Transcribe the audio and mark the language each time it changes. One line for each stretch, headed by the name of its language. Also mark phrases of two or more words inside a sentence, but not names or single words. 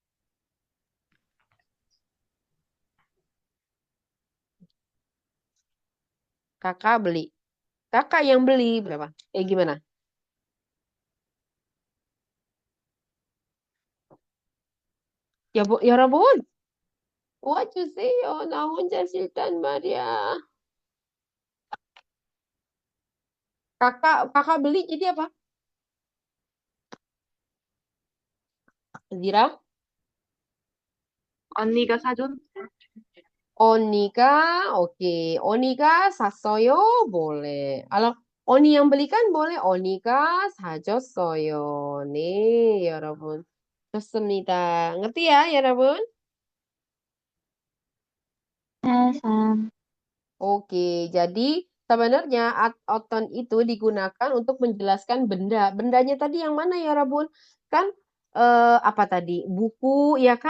Indonesian: Kakak beli. Kakak yang beli berapa? Gimana? Ya, Bu, ya Rabun.
English: What you say?
Korean: Oh, 나 혼자 싫단 말이야.
Indonesian: Kakak beli jadi apa? Zira?
Korean: 언니가 사준
Indonesian: Onika, oke. Onika 샀어요, boleh. Kalau Oni yang belikan boleh.
Korean: Onika 사줬어요. 네, 여러분. 좋습니다.
Indonesian: Ngerti ya, 여러분? Sam. Oke, jadi sebenarnya oton itu digunakan untuk menjelaskan benda. Bendanya tadi yang mana ya, Rabun? Kan apa tadi? Buku, ya kan?